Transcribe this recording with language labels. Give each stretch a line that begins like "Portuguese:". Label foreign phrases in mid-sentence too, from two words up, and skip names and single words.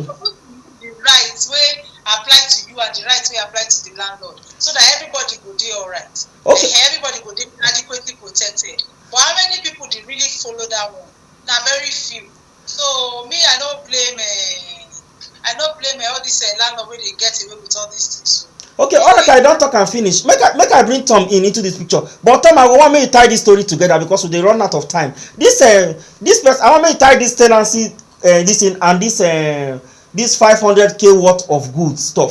Nigerian Pidgin: The rights wey apply to you and the rights wey apply to the landlord, so that everybody go dey alright. Okay. Everybody go dey adequately protected. But how many people dey really follow that one? Na very few. So me, I no blame all these landlord wey dey get away with all these things. Okay, all right, I don't talk and finish. Make I bring Tom into this picture. But Tom, I want me to tie this story together because we dey run out of time. This person, I want me to tie this tenancy, this in and this 500k worth of goods stuff.